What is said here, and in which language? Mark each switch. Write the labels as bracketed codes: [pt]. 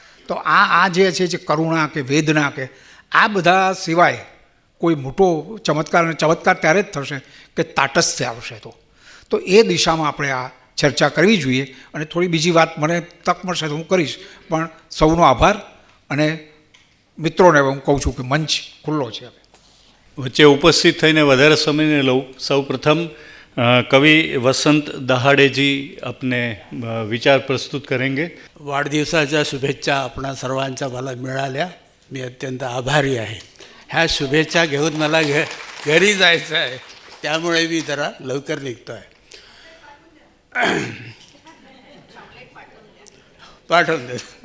[gu] તો આ જે છે જે કરુણા કે વેદના કે આ બધા સિવાય કોઈ મોટો ચમત્કાર, અને ચમત્કાર ત્યારે જ થશે કે તાટસ્થ્ય આવશે. તો એ દિશામાં આપણે આ ચર્ચા કરવી જોઈએ. અને થોડી બીજી વાત મને તક મળશે તો હું કરીશ, પણ સૌનો આભાર. અને મિત્રોને હું કહું છું કે મંચ ખુલ્લો છે. વચ્ચે ઉપસ્થિત થઈને વધારે સમયને લઉં. સૌ પ્રથમ [hi] कवि वसंत दहाड़े जी अपने विचार प्रस्तुत करेंगे. [mr] वाढदिवसाच्या शुभेच्छा आपणा सर्वांच्या मला मिळाल्या. मी अत्यंत आभारी आहे. ह्या शुभेच्छा घेऊन मला घरी जायचं आहे, त्यामुळे मी जरा लवकर निघतो आहे. पाठवून दे.